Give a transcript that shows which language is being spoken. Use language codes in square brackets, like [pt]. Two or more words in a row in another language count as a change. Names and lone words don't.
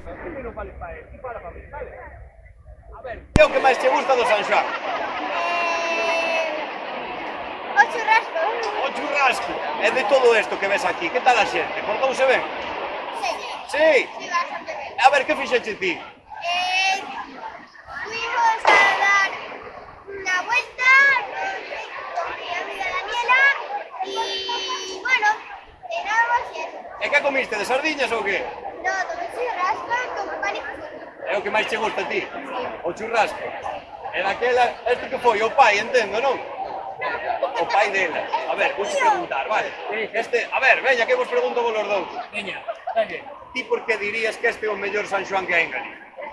[gl] A ver, que é o que máis te gusta do San Xoán? O churrasco. O churrasco. E de todo isto que ves aquí, que tal a xente? Portouse ben? Sí. Sí. [es] Sí, bastante bien. [gl] A ver, que fixeche ti? [es] Fuimos a dar una vuelta con mi amiga Daniela y bueno, cenamos y eso. [gl] E que comiste, de sardiñas ou que? [es] No, tomé churrasco con pan y queso. [gl] É o que máis che gusta a ti? O churrasco. E daquela, este que foi o pai, entendo, non? O pai dela. A ver, vou preguntar, vale? A ver, veña, que vos pregunto vos los dous. Veña, dale. Ti por que dirías que este é o mellor San Xoán que hai en Galicia?